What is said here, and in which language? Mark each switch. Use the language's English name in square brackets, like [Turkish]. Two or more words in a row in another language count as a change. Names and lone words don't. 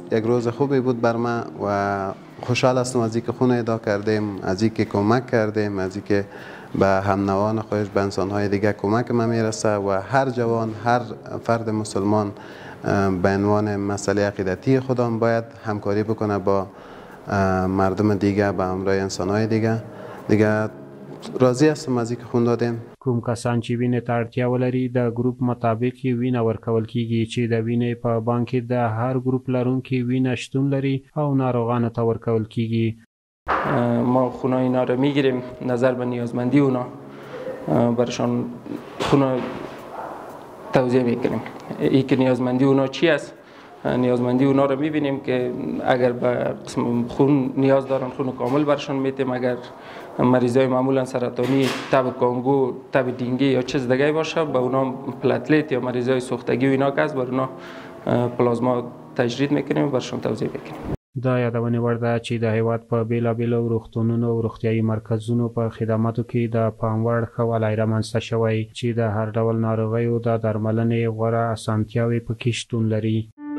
[Persian] یک روز خوبی بود بر من و خوشحال هستم از اینکه خون اهدا کردیم، از اینکه کمک کردیم، از اینکه به هم نوعان خودش به انسانهای دیگه کمک ما میرسه و هر جوان، هر فرد مسلمان به عنوان مسئله عقیدتی خودم باید همکاری بکنه با مردم دیگه به همراه انسانهای دیگه راضی هستم از اینکه خون دادیم. [Pashto] کوم کسان چې وینې ته اړتیا ولري د ګروپ مطابق وینه ورکول کیږي چې د وینې په بانک کې د هر ګروپ لرونکي وینه شتون لري او ناروغانو ته ورکول کیږي. [Persian] ما خونای اینا رو میگیریم نظر به نیازمندی اونا برشان خونه توزیع میکنیم. ای که نیازمندی اونا چی است؟ نیازمندی اونا رو میبینیم که اگر به قسم خون نیاز دارن خون کامل برشان میتیم. اگر مریضای معمولا سرطانی، تب کانگو، تب دینگی یا چیز دیگه باشه به اونا پلاتلیت یا مریضای سوختگی و اینا که است بر اونا پلازما تجدید میکنیم برشان توزیع میکنیم. [Pashto] دا یادونه وړ ده چې د هیواد په بیلابیلو روغتونونو او روغتیایي مرکزونو په خدماتو کې د پام وړ ښه والی رامنځته شوی چې د هر ډول ناروغیو د درملنې غوره اسانتیاوې پکې شتون لري.